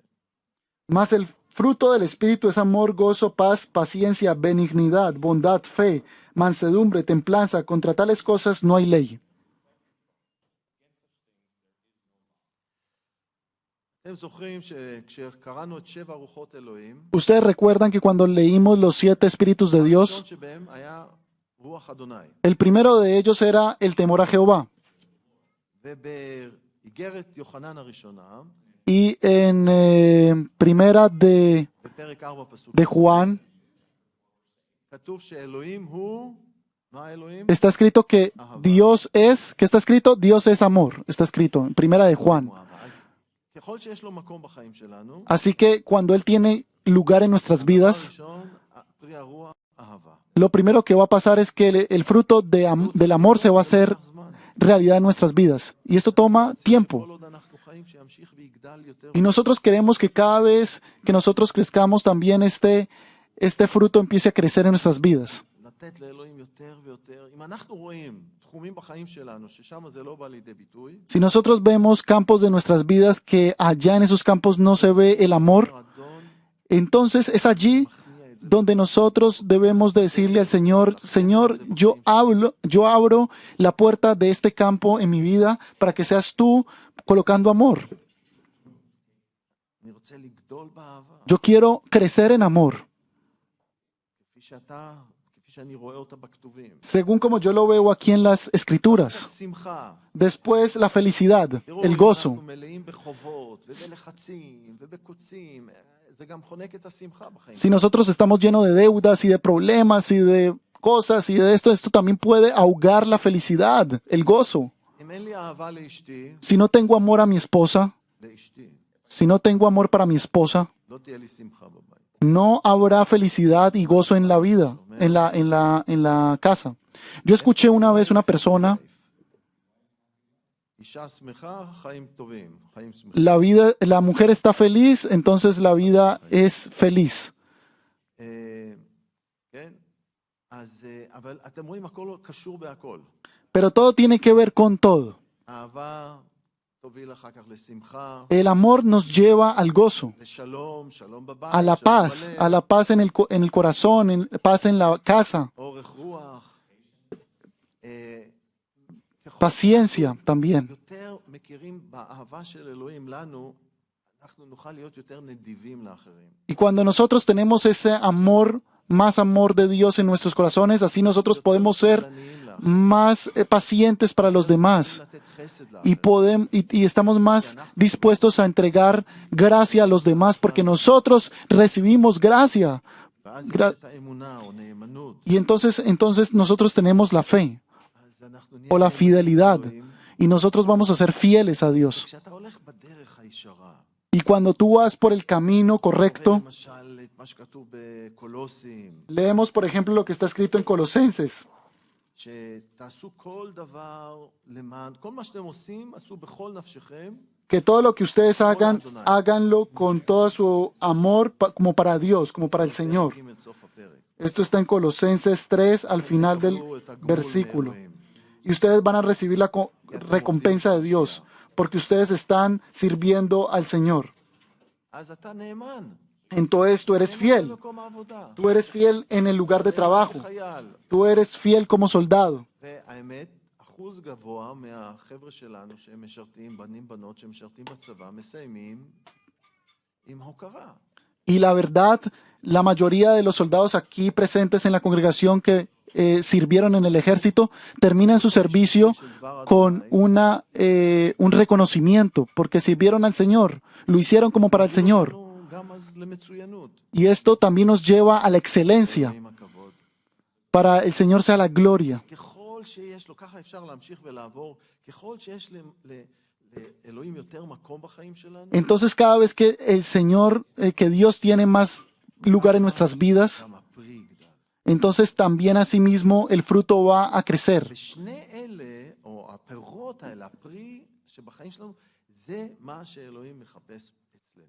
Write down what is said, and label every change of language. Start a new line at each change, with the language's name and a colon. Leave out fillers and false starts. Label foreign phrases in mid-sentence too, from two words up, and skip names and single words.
Spanish: Mas el fruto del Espíritu es amor, gozo, paz, paciencia, benignidad, bondad, fe, mansedumbre, templanza. Contra tales cosas no hay ley.
Hebrew: אתם זוכרים שכשקראנו את 7 רוחות אלוהים,
Spanish: Ustedes recuerdan que cuando leímos los 7 espíritus de
Hebrew: הראשון
Spanish: Dios,
Hebrew: שבהם היה רוח אדוני.
Spanish: el primero de ellos era el temor a Jehová.
Hebrew: ובאיגרת יוחנן הראשונה,
Spanish: Y en primera
Hebrew: בפרק 4 פסוק,
Spanish: de Juan,
Hebrew: כתוב שאלוהים הוא, מה האלוהים?
Spanish: está escrito que Dios es, ¿qué está escrito? Dios es amor, está escrito en primera de Juan.
Hebrew: אז ככל שיש לו מקום בחיים שלנו,
Spanish: Así que cuando Él tiene lugar en nuestras vidas,
Hebrew: הראשון, פרי הרוח, אהבה.
Spanish: lo primero que va a pasar es que el fruto del amor se va a hacer realidad en nuestras vidas. Y esto toma tiempo.
Hebrew: כל עוד אנחנו חיים, שימשיך ויגדל יותר.
Spanish: Y nosotros queremos que cada vez que nosotros crezcamos también este fruto empiece a crecer en nuestras vidas.
Hebrew: לתת לאלוהים יותר ויותר. אם אנחנו רואים תחומים בחיים שלנו, ששם זה לא בא לידי ביטוי,
Spanish: Si nosotros vemos campos de nuestras vidas que allá en esos campos no se ve el amor,
Hebrew: אדון
Spanish: entonces es allí
Hebrew: מכניע את זה.
Spanish: donde nosotros debemos de decirle al Señor, Señor, yo abro la puerta de este campo en mi vida para que seas tú colocando amor.
Hebrew: אני רוצה לגדול באהבה,
Spanish: Yo quiero crecer en amor,
Hebrew: כפי שאני רואה אותה בכתובים.
Spanish: según como yo lo veo aquí en las Escrituras.
Hebrew: שמחה.
Spanish: Después la felicidad,
Hebrew: תראו,
Spanish: el
Hebrew: אם
Spanish: gozo.
Hebrew: אנחנו מלאים בחובות ובלחצים ובקוצים, זה גם חונק את השמחה בחיים.
Spanish: Si nosotros estamos llenos de deudas y de problemas y de cosas y de esto también puede ahogar la felicidad, el gozo.
Hebrew: אם אין לי אהבה לאשתי,
Spanish: Si no tengo amor a mi esposa, si no tengo amor para mi esposa,
Hebrew: לא תהיה לי שמחה בבית.
Spanish: no habrá felicidad y gozo en la vida, en la casa. Yo escuché una vez una persona,
Hebrew: אישה שמחה, חיים טובים, חיים שמחים.
Spanish: la mujer está feliz, entonces la vida es feliz.
Hebrew: כן? אבל אתם רואים, הכל קשור בהכל.
Spanish: Pero todo tiene que ver con todo.
Hebrew: אהבה תוביל אחר כך לשמחה,
Spanish: El amor nos lleva al gozo,
Hebrew: לשלום, שלום בבית,
Spanish: a la
Hebrew: שלום
Spanish: paz,
Hebrew: בלב,
Spanish: a la paz en el corazón, paz en la casa,
Hebrew: אורך רוח. ככל
Spanish: paciencia también.
Hebrew: יותר מכירים באהבה של אלוהים לנו, אנחנו נוכל להיות יותר נדיבים לאחרים.
Spanish: Y cuando nosotros tenemos ese amor, más amor de Dios en nuestros corazones, así nosotros podemos ser
Hebrew: עניים לאחרים,
Spanish: más pacientes para los demás
Hebrew: לתת חסד
Spanish: y,
Hebrew: לאחרים.
Spanish: y estamos más dispuestos a entregar gracia a los demás porque nosotros recibimos gracia.
Hebrew: ואז יש את האמונה או נאמנות.
Spanish: Y entonces nosotros tenemos la fe
Hebrew: אז אנחנו נהיה
Spanish: o la
Hebrew: נאמנים
Spanish: fidelidad
Hebrew: לאלוהים.
Spanish: y nosotros vamos a ser fieles a Dios.
Hebrew: כשאתה הולך בדרך הישרה,
Spanish: Y cuando tú vas por el camino correcto,
Hebrew: למשל את מה שכתוב בקולוסים,
Spanish: leemos por ejemplo lo que está escrito en Colosenses,
Hebrew: שתעשו כל דבר למען, כל מה שאתם עושים, עשו בכל נפשכם,
Spanish: que todo lo que ustedes hagan, háganlo con todo su amor como para Dios, como para el Señor.
Hebrew: ג' סוף הפרק.
Spanish: Esto está en Colosenses 3 al final del
Hebrew: תקבלו את הגמול
Spanish: versículo.
Hebrew: מאלוהים.
Spanish: Y ustedes van a recibir la recompensa de Dios, porque ustedes están sirviendo al Señor.
Hebrew: אז אתה נאמן.
Spanish: Entonces tú eres
Hebrew: נאמן
Spanish: fiel.
Hebrew: במקום העבודה.
Spanish: Tú eres fiel en el lugar de trabajo.
Hebrew: חייל.
Spanish: Tú eres fiel como soldado.
Hebrew: והאמת, אחוז גבוה מהחבר'ה שלנו שהם משרתים, בנים בנות שמשרתים בצבא, מסיימים עם הוקרה.
Spanish: Y la verdad, la mayoría de los soldados aquí presentes en la congregación que sirvieron en el ejército terminan su servicio con un reconocimiento, porque sirvieron al Señor, lo hicieron como para el Señor.
Hebrew: גם אז למצוינות.
Spanish: Y esto también nos lleva a la excelencia.
Hebrew: עם הכבוד.
Spanish: Para el Señor sea la gloria.
Hebrew: אז ככל שיש לו, ככה אפשר להמשיך ולעבור, ככל שיש לאלוהים יותר מקום בחיים שלנו,
Spanish: Entonces cada vez que el Señor, que Dios tiene más lugar en nuestras vidas,
Hebrew: גם הפרי יגדל.
Spanish: entonces también asimismo el fruto va a crecer.
Hebrew: ושני אלה, או הפירות האלה, הפרי שבחיים שלנו, זה מה שאלוהים מחפש אצלנו.